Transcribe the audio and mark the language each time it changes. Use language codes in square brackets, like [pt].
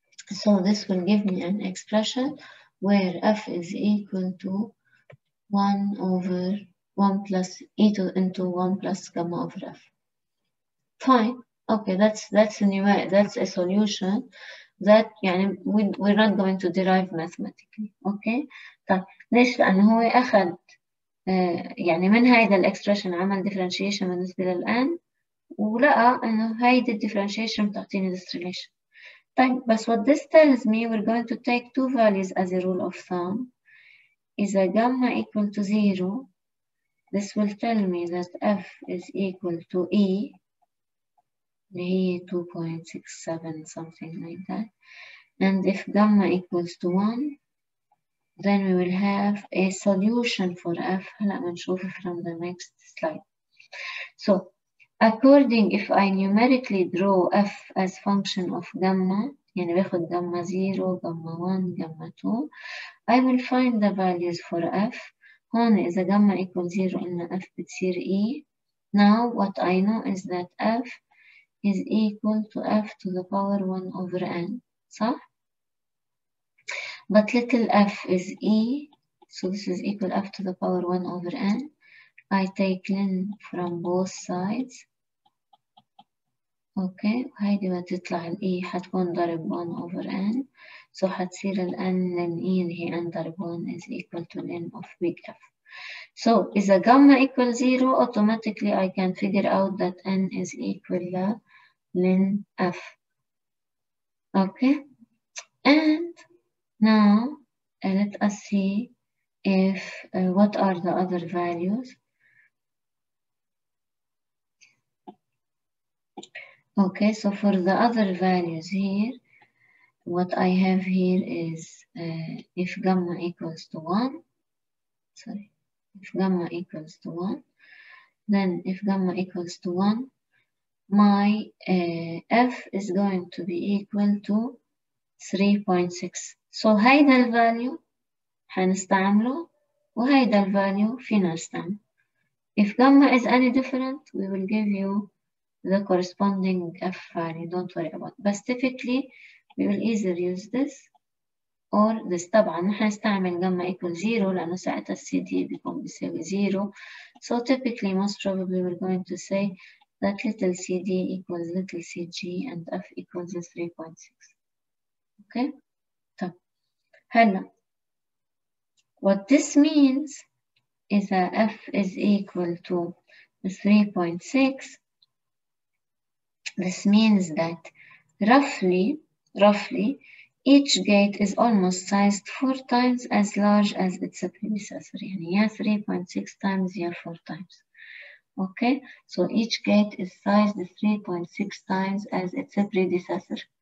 [en] So this will give me an expression where f is equal to 1 over 1 plus e to into 1 plus gamma over f. Fine. Okay, that's a solution that [ar] يعني [en] we're not going to derive mathematically. Okay. [ar] طيب ليش؟ لأنه هو أخذ يعني من هيدا الإكسبريشن عمل differentiation بالنسبة للآن ولقى إنه هيدا differentiation بتعطيني [en] this relation. [ar] طيب بس [en] what this tells me we're going to take two values as a rule of thumb. [ar] إذا [en] gamma equal to 0, this will tell me that f is equal to E [ar] اللي هي [en] 2.67 something like that. And if gamma equals to 1, then we will have a solution for f. [ar] هلا بنشوف [en] from the next slide. So according if I numerically draw f as function of gamma [ar] يعني باخد [en] gamma 0, gamma 1, gamma 2, I will find the values for f. [ar] هون إذا [en] gamma equals 0 [ar] قلنا [en] f [ar] بتصير [en] E. Now what I know is that f is equal to f to the power 1 over n. [ar] صح? [en] But little f is E, so this is equal f to the power 1 over n. I take ln from both sides. [ar] اوكي وهيدي بتطلع ال E حتكون ضرب 1 over n. [en] So [ar] حتصير ال [en] n ln E [ar] اللي هي [en] n [ar] ضرب [en] 1 is equal to ln of big F. So [ar] إذا [en] gamma equals 0 automatically I can figure out that n is equal to ln F. Okay. And now let us see if what are the other values. Okay, so for the other values here, what I have here is if gamma equals to 1, sorry, if gamma equals to 1, then if gamma equals to 1, my f is going to be equal to 3.6. [ar] So هيدا الفاليو حنستعمله وهيدا الفاليو فينا نستعمله. [en] If gamma is any different, we will give you the corresponding f value, don't worry about it. But typically, we will either use this or this. [ar] طبعا نحن نستعمل gamma equal 0 لأنه ساعتها CD بيكون بيساوي 0. [en] So typically most probably we're going to say that little CD equals little CG and F equals 3.6. Okay? [ar] طب هلا [en] what this means is that F is equal to 3.6. This means that roughly each gate is almost sized 4 times as large as its predecessor. [ar] يعني يا 3.6 times يا 4 times. [en] Okay, so each gate is sized 3.6 times as its predecessor.